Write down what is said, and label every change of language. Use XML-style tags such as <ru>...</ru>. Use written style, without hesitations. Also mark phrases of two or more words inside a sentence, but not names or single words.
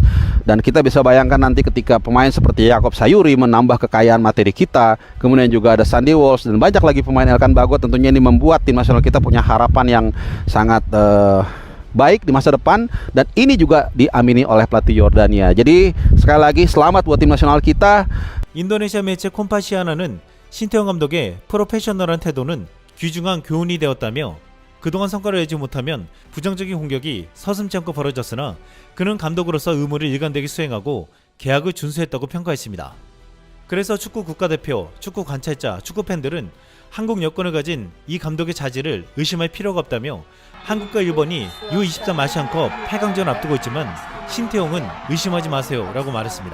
<id>Dan kita bisa bayangkan nanti ketika pemain seperti Yaakob Sayuri menambah kekayaan materi kita, kemudian juga ada Sandy Walsh dan banyak lagi pemain Elkan Bagot, tentunya ini membuat tim nasional kita punya harapan yang sangat baik di masa depan, dan ini juga diamini oleh pelatih Yordania. Jadi sekali lagi selamat buat tim nasional kita.</id> <ko>인도네시아 매체 콤파시아나는 신태용 감독의 프로페셔널한 태도는 귀중한 교훈이 되었다며 그동안 성과를 내지 못하면 부정적인 공격이 서슴지 않고 벌어졌으나 그는 감독으로서 의무를 일관되게 수행하고 계약을 준수했다고 평가했습니다. 그래서 축구 국가대표, 축구 관찰자, 축구 팬들은 한국 여권을 가진 이 감독의 자질을 의심할 필요가 없다며 한국과 일본이 U23 아시안컵 8강전 앞두고 있지만 신태용은 의심하지 마세요 라고 말했습니다.</ko>